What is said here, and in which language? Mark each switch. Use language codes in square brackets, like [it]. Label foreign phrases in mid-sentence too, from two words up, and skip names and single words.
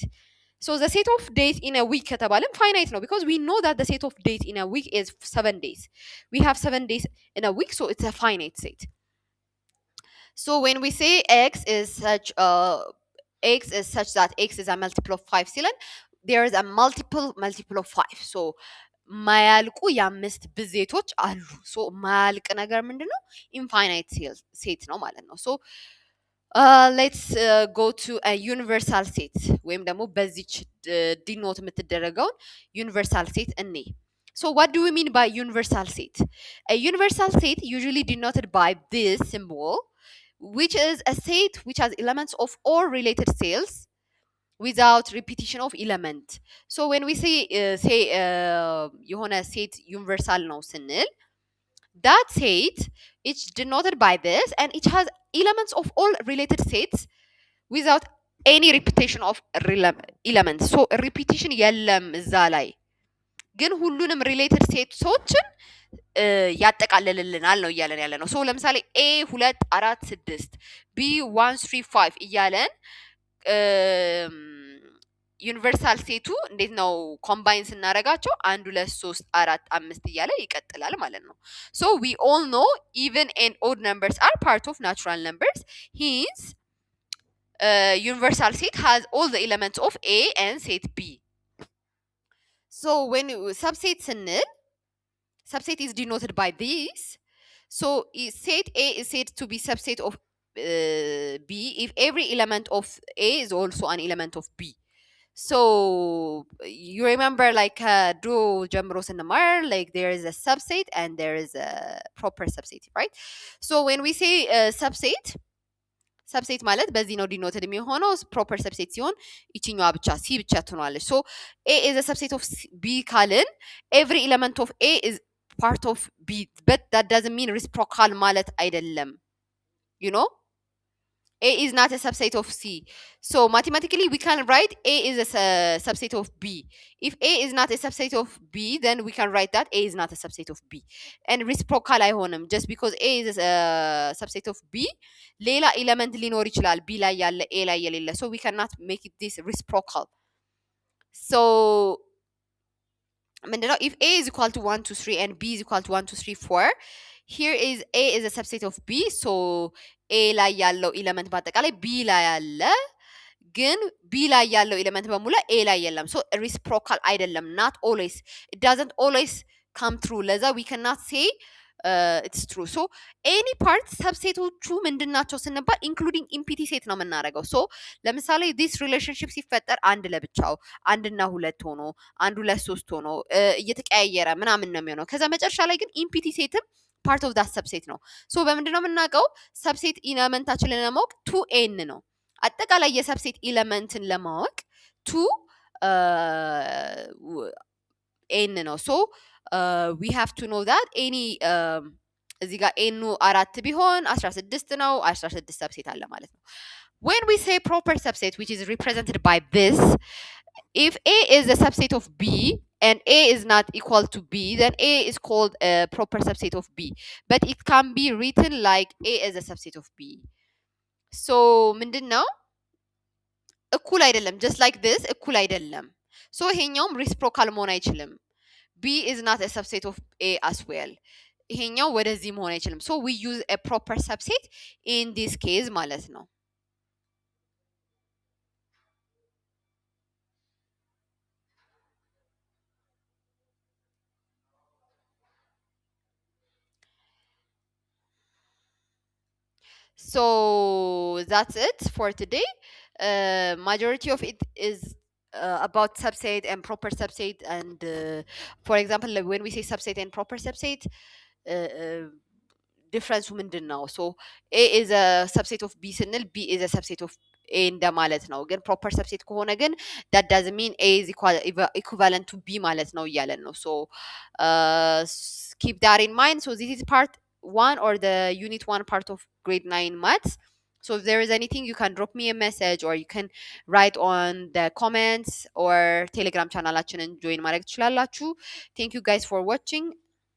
[en] So the set of days in a week ከተባለም finite ነው because we know that the set of days in a week is 7 days. We have 7 days in a week, so it's a finite set. So when we say x is such that x is a multiple of 5 ሲለን there is a multiple of 5. [am] So ማያልቁ የአምስት ብዜቶች አሉ። ሶ ማያልቅ ነገር ምንድነው? [en] infinite set [am] ነው ማለት ነው። [en] So let's go to universal set [am] ወይም ደግሞ በዚች ዲኖት የምትደረገውን [en] universal set እኔ So what do we mean by universal set? A universal set usually denoted by this symbol, which is a set which has elements of all related cells without repetition of element. So when we say የሆነ set universal [am] ነው ስንል [en] that set is denoted by this and it has elements of all related sets without any repetition of elements. So repetition [am] የለም እዛ ላይ ግን ሁሉንም ሪሌትድ ሴቶችን ያጠቃልልልናል ነው እያለን ያለ ነው። ሶ ለምሳሌ ኤ 2 4 6 ቢ 1 3 5 እያለን ዩኒቨርሳል ሴቱ እንዴት ነው ኮምባይን ስናደርጋቸው 1 2 3 4 5 እያለ ይቀጥላል ማለት ነው። [en] So we all know even and odd numbers are part of natural numbers hence universal set has all the elements of A and set B. So when subset ስንል subset is denoted by this. So set A is said to be subset of B if every element of A is also an element of B. So you remember like [am] ድሮ ጀምሮ ስንማር [en] like there is a subset and there is a proper subset, right? So when we say subset [am] ማለት በዚህ ነው ዲኖትድ የሚሆነው [en] proper subset [am] ሲሆን ይችኛዋ ብቻ ሲ ብቻ ትሆናለች። [en] So A is a subset of B ካልን every element of A is part of B but that doesn't mean reciprocal [am] ማለት አይደለም። [en] you know A is not a subset of C. So mathematically we can write A is a subset of B. If A is not a subset of B, then we can write that A is not a subset of B. And reciprocal አይሆንም just because A is a subset of B, [am] ሌላ element ሊኖር ይችላል B ላይ ያለ A ላይ የሌለ. [en] So we cannot make it this reciprocal. So ምንድነው if A is equal to 1 2 3 and B is equal to 1 2 3 4, here is A is a subset of B. [am] So A ላይ ያለው ኤሌመንት በአጠቃላይ B ላይ አለ ግን B ላይ ያለው ኤሌመንት በሙሉ A ላይ የለም። [en] So reciprocal [am] አይደለም, [en] not always, it doesn't always come true. ለዛ we cannot say it's true. So any part [am] ሰብሴቶቹ ምንድናቸው ስንባል [en] including empty set [am] ነው የምናደርገው። So ለምሳሌ [en] this relationship [am] ሲፈጠር አንድ ለብቻው አንድና ሁለት ሆኖ አንድ ሁለት ሶስት ሆኖ እየተቀያየረ ምናምን ነው የሚሆነው። ከዛ መጨረሻ ላይ ግን [en] empty setም part of that subset [am] ነው። ሶ በምንድን ነው የምናውቀው? ሰብሴት ኢለመንታችንን ለማወቅ ቱ ኤን ነው። አጠቃላይ የሰብሴት ኢለመንትን ለማወቅ ቱ ኤን ነው። [en] So we have to know that any [am] እዚህ ጋር ኤኑ 4 ቢሆን 16 ነው። 16 ሰብሴት አለ ማለት ነው። [en] when we say proper subset which is represented by this, if A is a subset of B and A is not equal to B, then A is called a proper subset of B. But it can be written like A is a subset of B. [am] So ምንድነው እኩል አይደለም, [en] just like this [am] እኩል አይደለም. So ይሄኛውም reciprocal መሆን አይችልም. [en] B is not a subset of A as well. [am] ይሄኛው ወደዚህ መሆን አይችልም. [en] So we use a proper subset in this case [am] ማለት ነው. [en] So that's it for today. Majority of it is about subset and proper subset, and for example when we say subset and proper subset, difference [am] ምንድን ነው? [en] So A is a subset of B ስንል B is a subset of A [am] እንደማለት ነው። ግን [en] proper subset [am] ከሆነ ግን [en] that doesn't mean A is equivalent to B [am] ማለት ነው እያለን ነው። [en] So keep that in mind. So this is part 1 or the unit 1 part of grade 9 maths. So if there is anything, you can drop me a message or you can write on the comments or telegram channel join [am] ማድረግ ትችላላችሁ. [en] Thank you guys for watching.